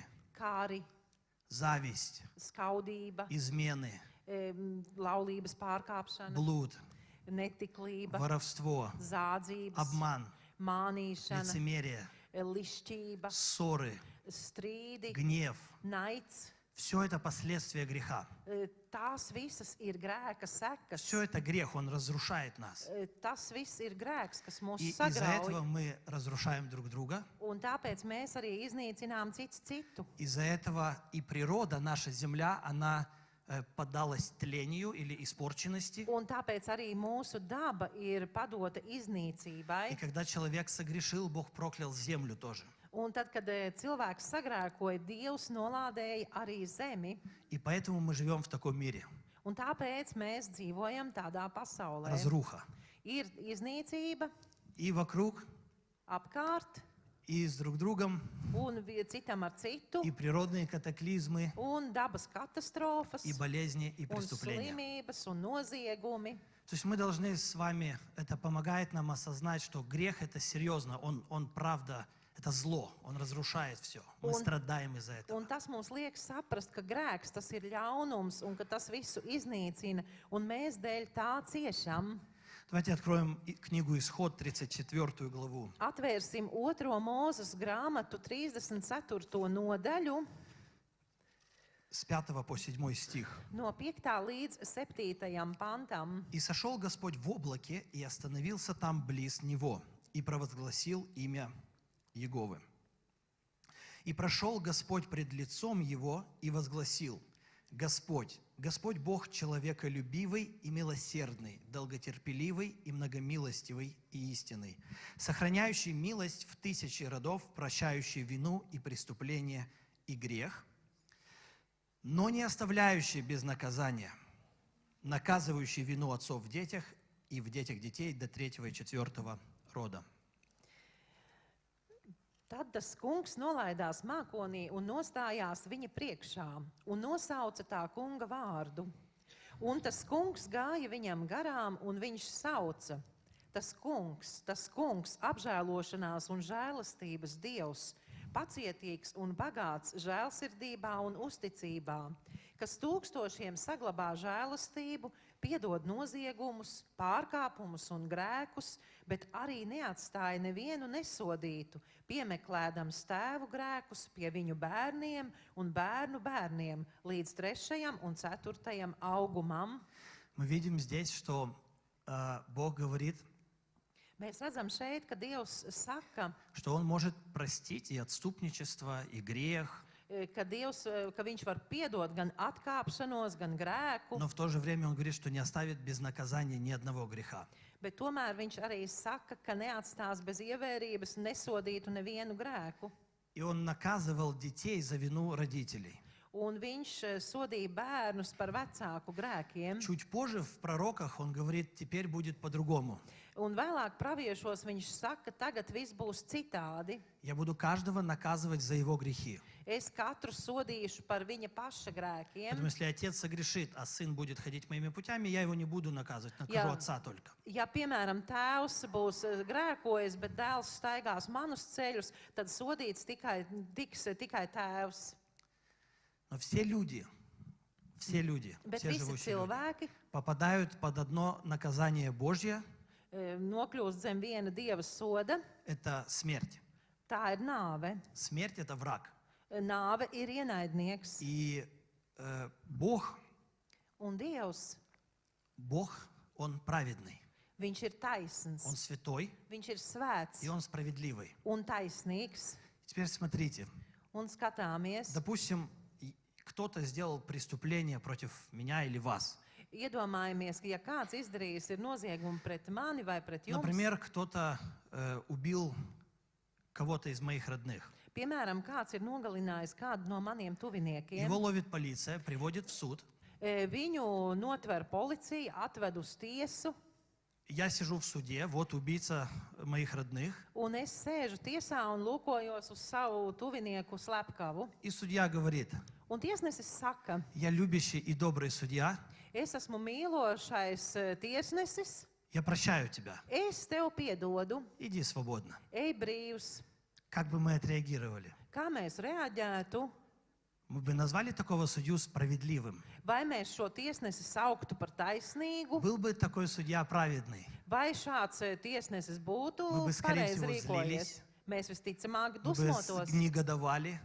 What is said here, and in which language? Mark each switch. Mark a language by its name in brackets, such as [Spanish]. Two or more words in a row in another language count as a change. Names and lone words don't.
[Latvian] kāri, [Russian] зависть, [Latvian] skaudība, [Russian] измены, [Latvian] laulības pārkāpšana, [Russian] блуд, [Latvian] netiklība, [Russian] воровство, [Latvian] zādzības, [Russian] обман, [Latvian] mānīšana, [Russian] лицемерие, [Latvian] lišķība, [Russian] ссоры, [Latvian] strīdi, [Russian] гнев. [Latvian] naids. [Russian] Все это последствия греха. [Latvian] Tās visas ir grēka sekas. [Russian] Все это грех, он разрушает нас. [Latvian] Tas viss ir grēks, kas mūs [Russian] И из-за этого [Latvian] sagrauj. [Russian] мы разрушаем друг друга. [Latvian] Un tāpēc mēs arī iznīcinām cits citu. [Russian] Из-за этого и природа, наша земля, она поддалась тлению или испорченности. [Latvian] Un tāpēc arī mūsu daba ir padota [Russian] И [Latvian] iznīcībai. [Russian] когда человек согрешил, Бог проклял землю тоже. [Latvian] Un tad, kad cilvēks sagrēkoja, Dievs nolādēja arī zemi. [Russian] И поэтому мы живем в таком мире. [Latvian] Un tāpēc mēs dzīvojam tādā pasaulē. [Russian] Разруха. [Latvian] Ir iznīcība [Russian] И вокруг, [Latvian] apkārt, [Russian] и с друг другом, [Latvian] un citam ar citu, [Russian] и природные катаклизмы, [Latvian] un dabas katastrofas, [Russian] и болезни, и [Latvian] un [Russian] преступления. [Latvian] slimības, un noziegumi. [Russian] То есть мы должны с вами, это помогает нам осознать, что грех это серьезно, он правда, это зло, он разрушает все. Мы страдаем из-за этого. [Latvian] Un tas mums liek saprast, ka grēks tas ir ļaunums un ka tas visu iznīcina, un mēs dēļ tā ciešam. [Russian] Давайте откроем книгу Исход, 34 главу. [Latvian] Atvērsim 2. Mūzes grāmatu 34. nodaļu [Russian] С 5 по 7 стих. [Latvian] no 5. līdz 7. pantam. [Russian] «И сошел Господь в облаке, и остановился там близ него, и провозгласил имя Иеговы. И прошел Господь пред лицом его, и возгласил: Господь, Господь Бог человеколюбивый и милосердный, долготерпеливый и многомилостивый и истинный, сохраняющий милость в 1000 родов, прощающий вину и преступление и грех, но не оставляющий без наказания, наказывающий вину отцов в детях и в детях детей до 3. и 4. рода». [Latvian] Tad tas kungs nolaidās mākonī un nostājās viņa priekšā un nosauca tā kunga vārdu. Un tas kungs gāja viņam garām un viņš sauca: tas kungs, apžēlošanās un žēlastības Dievs, pacietīgs un bagāts žēlsirdībā un uzticībā, kas tūkstošiem saglabā žēlastību, piedod noziegumus, pārkāpumus un grēkus, bet arī neatstāja nevienu nesodītu, piemeklēdams tēvu grēkus pie viņu bērniem un bērnu bērniem līdz 3. un 4. augumam. [Russian] Мы видим здесь, что Бог говорит, [Latvian] Mēs redzam šeit, ka Dievs saka, [Russian] что Он может простить и отступничество, и грех, [Latvian] ka viņš var piedot gan atkāpšanos, gan grēku, [Russian] но в то же время Он говорит, что не оставит без наказания ни одного греха. [Latvian] bet tomēr viņš arī saka, ka neatstās bez ievērības, nesodītu nevienu grēku. [Russian] И Он наказывал детей за вину родителей. [Latvian] Un viņš sodīja bērnus par vecāku grēkiem. [Russian] Чуть позже в пророках Он говорит, теперь будет по-другому. [Latvian] Un vēlāk praviešos viņš saka, tagad viss būs citādi. [Russian] Я буду каждого наказывать за его грехи. [Latvian] Es katru sodīšu par viņa paša grēkiem. [Russian] Поэтому если отец согрешит, а сын будет ходить моими путями, я его не буду наказывать, накажу отца только. [Latvian] Ja, piemēram, tēvs būs grēkojis, bet dēls staigās manus ceļus, tad sodīts tiks tikai tēvs. [Russian] Но все люди, [Latvian] Bet [Russian] все [Latvian] visi [Russian] живущие люди [Latvian] cilvēki [Russian] попадают под одно наказание Божье, [Latvian] nokļūst zem viena Dieva soda, [Russian] это смерть. [Latvian] tā ir nāve. [Russian] Смерть – это враг. [Latvian] Nāve ir ienaidnieks. [Russian] И Бог, [Latvian] Un Dievs, [Russian] Он праведный, [Latvian] viņš ir taisns, [Russian] Он святой, [Latvian] viņš ir svēts [Russian] и Он справедливый. [Latvian] un taisnīgs. [Russian] Теперь смотрите, [Latvian] Un skatāmies, [Russian] допустим, кто-то сделал преступление против меня или вас. [Latvian] iedomājamies, ka ja kāds izdarījis ir noziegumu pret mani vai pret jums, [Russian] Например, кто-то убил кого-то из моих родных. [Latvian] piemēram, kāds ir nogalinājis kādu no maniem tuviniekiem, [Russian] Его ловит полиция, приводит в суд. [Latvian] viņu notver policija, atved uz tiesu, [Russian] Я сижу в суде, вот убийца моих родных. [Latvian] un es sēžu tiesā un lūkojos uz savu tuvinieku slepkavu. [Russian] И судья говорит, [Latvian] Un tiesnesis saka, [Russian] я любящий и добрый судья, [Latvian] es esmu mīlošais tiesnesis, [Russian] я прощаю тебя, [Latvian] es tev piedodu, [Russian] иди свободно. [Latvian] ej brīvs. [Russian] Как бы мы отреагировали? [Latvian] Kā mēs reaģētu? [Russian] Мы бы назвали такого судью справедливым. [Latvian] Vai mēs šo tiesnesi sauktu par taisnīgu, [Russian] Был бы такой судья праведный. [Latvian] vai šāds tiesnesis būtu [Russian] Мы бы, скорее [Latvian] pareizi [Russian] всего, [Latvian] rīkojies? [Russian] злились. [Latvian] Mēs visticamāk [Russian] Мы бы [Latvian] dusmotos, [Russian] негодовали,